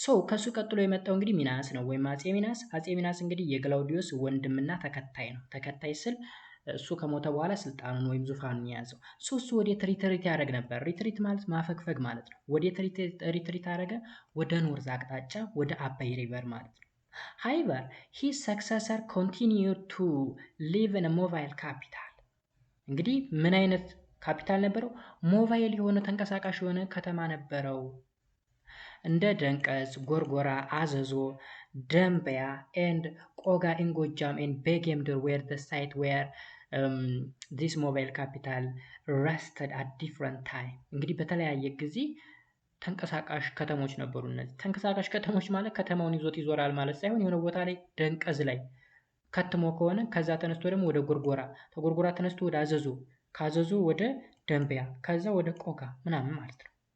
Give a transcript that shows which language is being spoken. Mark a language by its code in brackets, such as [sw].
[am] ከሱ ቀጥሎ የመጣው እንግዲህ ሚናስ ነው ወይም አጼ ሚናስ። አጼ ሚናስ እንግዲህ የግላውዲዮስ ወንድምና ተከታይ ነው። ተከታይ ስል እሱ ከሞተ በኋላ ስልጣኑን ወይም ዙፋኑን የያዘው እሱ ወዴት ሪትሪት ያደረግ ነበር። ሪትሪት ማለት ማፈግፈግ ማለት ነው። ወዴት ሪትሪት አደረገ? ወደ ኖርዝ አቅጣጫ ወደ አባይ ሪቨር ማለት ነው። [en] However, his successor continued to live in a mobile capital. [am] እንግዲህ ምን አይነት ካፒታል ነበረው? ሞባይል የሆነ ተንቀሳቃሽ የሆነ ከተማ ነበረው። እንደ ደንቀዝ፣ ጎርጎራ፣ አዘዞ፣ ደንበያ [en] ኤንድ ቆጋ ኢን ጎጃም ኤንድ ቤጌምድር ዌር the site where this mobile capital rested at different time። [am] እንግዲህ በተለያየ ጊዜ ተንቀሳቃሽ ከተሞች ነበሩ። እነዚህ ተንቀሳቃሽ ከተሞች ማለት ከተማውን ይዞት ይዞራል ማለት ሳይሆን የሆነ ቦታ ላይ ደንቀዝ ላይ ከትሞ ከሆነ ከዛ ተነስቶ ደግሞ ወደ ጎርጎራ፣ ተጎርጎራ ተነስቶ ወደ አዘዞ፣ ካዘዞ ወደ ደንበያ፣ ከዛ ወደ ቆጋ ምናምን ማለት ነው።